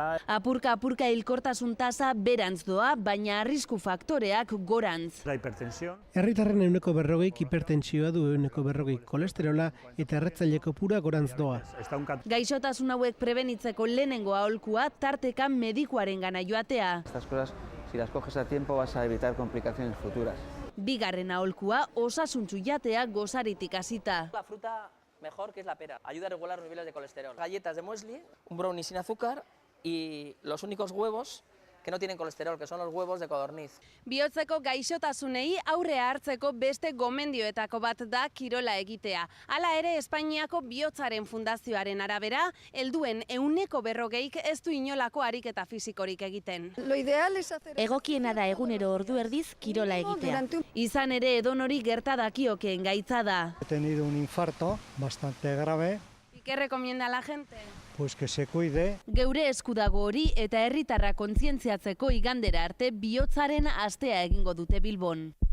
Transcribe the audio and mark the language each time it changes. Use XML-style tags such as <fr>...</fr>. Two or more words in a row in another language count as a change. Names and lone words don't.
<eu>Apurka hilkortasun tasa berantz doa, baina arrisku faktoreak gorantz.</eu> <es>La hipertensión.</es> <eu>Herritarren 40% hipertentsioa du, 40% kolesterola eta erretzaileko pura gorantz doa. Gaixotasun hauek prebenitzeko lehenengo aholkua tarteka medikuaren gana joatea.</eu> <es>Estas cosas, si las coges a tiempo, vas a evitar complicaciones futuras.</es> <eu>Bigarren aholkua osasuntsu jatea gozaritik hasita.</eu> <es>La fruta mejor que es la pera. Ayuda a regular los niveles de colesterol. Galletas de muesli, un brownie sin azúcar y los únicos huevos que no tienen colesterol, que son los huevos de codorniz.</es> <eu>Bihotzeko gaixotasunei aurrea hartzeko beste gomendioetako bat da kirola egitea. Hala ere, Espainiako Bihotzaren Fundazioaren arabera, helduen 140%ik ez du inolako ariketa fisikorik egiten. Egokiena da egunero ordu erdiz kirola egitea. Izan ere edonori gerta dakiokeen gaitza da.</eu> <es>He tenido un infarto bastante grave. ¿Y qué recomienda a la gente? Pues que se cuide.</es> <eu>Geure esku dago hori eta herritarra kontzientziatzeko igandera arte bihotzaren astea egingo dute Bilbon.</eu>